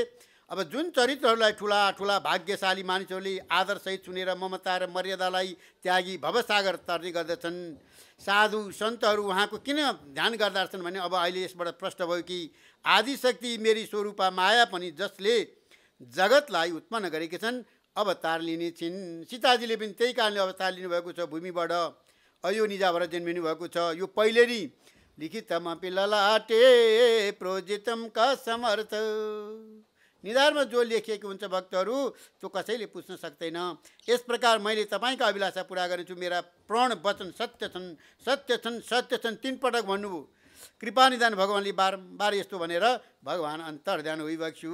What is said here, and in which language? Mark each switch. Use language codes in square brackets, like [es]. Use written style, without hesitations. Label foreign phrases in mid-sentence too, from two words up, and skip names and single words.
[ne] अब जुन चरित्रहरूलाई ठुला ठुला भाग्यशाली मानिसहरूले आदरसहित सुनेर ममता र मर्यादालाई त्यागी भवसागर तर्ने गर्दछन्, साधु सन्तहरू उहाँको किन ध्यान गर्दा रहेछन् भने अब अहिले यसबाट प्रष्ट भयो कि आदिशक्ति मेरी स्वरूपा माया पनि जसले जगतलाई उत्पन्न गरेकी छन् अवतार लिने छिन्। सीताजीले पनि त्यही कारणले अवतार लिनुभएको छ भूमिबाट। अयो निजा भएर जन्मिनु भएको छ। यो पहिले नै [sa] लिखितमपि ललाटे प्रोजितम का समर्थ। [ne] निधारमा जो लेखिएको हुन्छ भक्तहरू त्यो कसैले पुछ्न सक्दैन। यस प्रकार मैले तपाईँका अभिलाषा पुरा गर्नेछु। मेरा प्रण वचन सत्य छन्, सत्य छन्, सत्य छन् 3 पटक भन्नुभयो। कृपा निदान भगवान्ले बारम्बार यस्तो भनेर भगवान् अन्तर्ध्यान होइबक्स्यो।